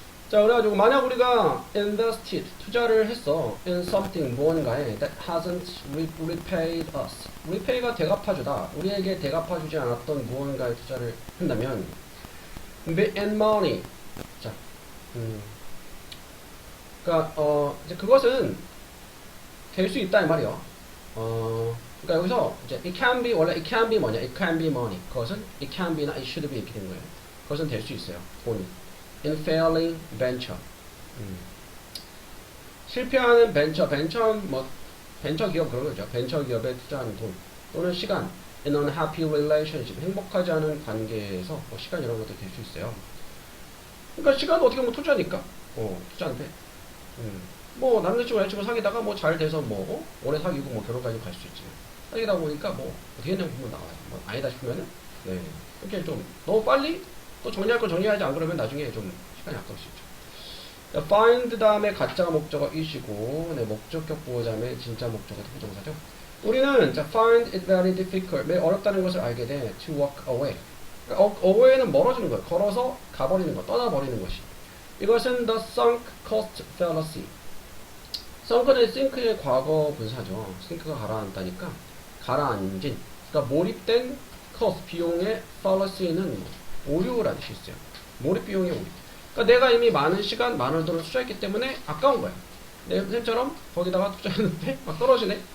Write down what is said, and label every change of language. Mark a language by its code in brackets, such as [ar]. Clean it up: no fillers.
[ko] 자, 그래가지고 만약 우리가 [en] invested [ko] 투자를 했어 [en] in something [ko] 무언가에 [en] that hasn't repaid us. [ko] repay가 대갚아주다. 우리에게 대갚아주지 않았던 무언가에 투자를 한다면 [en] and money. [ko] 자, 그러니까 이제 그것은 될 수 있다 이 말이요. 그러니까 여기서 이제 [en] it can be [ko] 원래 [en] it can be [ko] 뭐냐? [en] it can be money. [ko] 그것은 [en] it can be나 it should be [ko] 이렇게 된 거예요. 그것은 될 수 있어요. 돈이. [en] in failing venture. [ko] 실패하는 벤처는 뭐 벤처 기업 그런 거죠. 벤처 기업에 투자하는 돈 또는 시간. [en] in unhappy relationship. [ko] 행복하지 않은 관계에서 뭐 시간 이런 것도 될 수 있어요. 그러니까 시간도 어떻게 보면 투자니까. 투자인데. 뭐 남자친구 여자친구 사귀다가 뭐 잘 돼서 오래 사귀고 뭐 결혼까지 갈 수 있지. 사귀다 보니까 뭐 어떻게 했냐고 보면 나와요. 뭐 아니다 싶으면은 네. 이렇게 좀 너무 빨리 또 정리할 거 정리하지 안 그러면 나중에 좀 시간이 아까울 수 있죠. 자, find 다음에 가짜 목적어 is이고, 네, 목적격 보호 다음에 진짜 목적어 부정사죠. 우리는 자, [en] find it very difficult, [ko] 매우 어렵다는 것을 알게 돼. [en] to walk away. [ko] 그러니까 away는 멀어지는 거예요. 걸어서 가버리는 거, 떠나버리는 것이. 이것은 [en] the sunk cost fallacy. [ko] sunk는 sink의 과거 분사죠. sink가 가라앉다니까 가라앉은. 그러니까 몰입된 cost 비용의 fallacy는 오류라는 뜻이 있어요. 몰입 비용의 오류. 그러니까 내가 이미 많은 시간, 많은 돈을 투자했기 때문에 아까운 거야. 내 쌤처럼 거기다가 투자했는데 막 떨어지네.